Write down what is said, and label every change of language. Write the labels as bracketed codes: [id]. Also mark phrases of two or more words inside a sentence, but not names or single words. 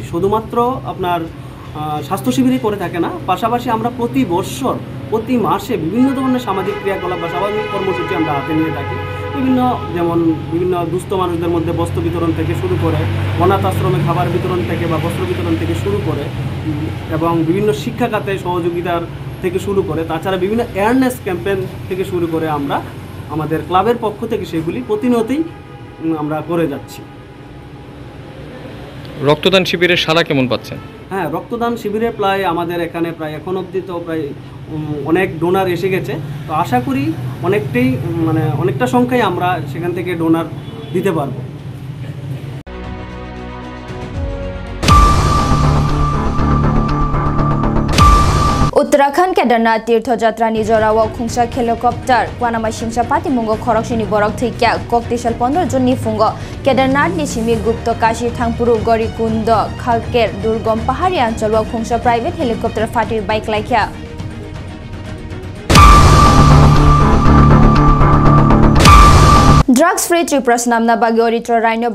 [bn] শুধুমাত্র আপনার স্বাস্থ্য শিবিরই করে থাকে না পাশাপাশি আমরা প্রতি বছর প্রতি মাসে বিভিন্ন ধরনের সামাজিক ক্রিয়াকলাপ বা সামাজিক কর্মসূচি আমরা হাতে নিয়ে থাকি বিভিন্ন দুস্থ মানুষদের মধ্যে বস্ত্র বিতরণ থেকে শুরু করে অনাথ আশ্রমে খাবার বিতরণ থেকে বা বস্ত্র বিতরণ থেকে শুরু করে এবং বিভিন্ন শিক্ষা খাতে সহযোগিতার থেকে শুরু করে তাছাড়া বিভিন্ন [en] awareness campaign [bn] থেকে শুরু করে আমরা আমাদের ক্লাবের পক্ষ থেকে সেগুলি প্রতিনিয়তই আমরা করে যাচ্ছি রক্তদান শিবিরের সাড়া কেমন পাচ্ছেন হ্যাঁ রক্তদান শিবিরে প্রায় আমাদের এখানে প্রায় এখন অবধি তো প্রায় অনেক ডোনার এসে গেছে তো আশা করি অনেকটা সংখ্যায় আমরা সেখান থেকে ডোনার দিতে পারবো [trp] Uttarakhand Kedarnath [bn] তীর্থ যাত্রা [trp] ni Jorawa Khungsak Helicopter Kwanama Shingsa Pati Mungo Khorokshini Borok Thikya Koktishal 15 Jun ni Fungo Kedarnath ni Simi Gupto Kashi Thangpuru Gorikundo Khalker [bn] দুর্গম পাহাড়ি অঞ্চল [trp] wa Khungsa [en] Private Helicopter [trp] Fatir Bike Laikya Drugs Free Tripura Namna Bagi Oritro Rhino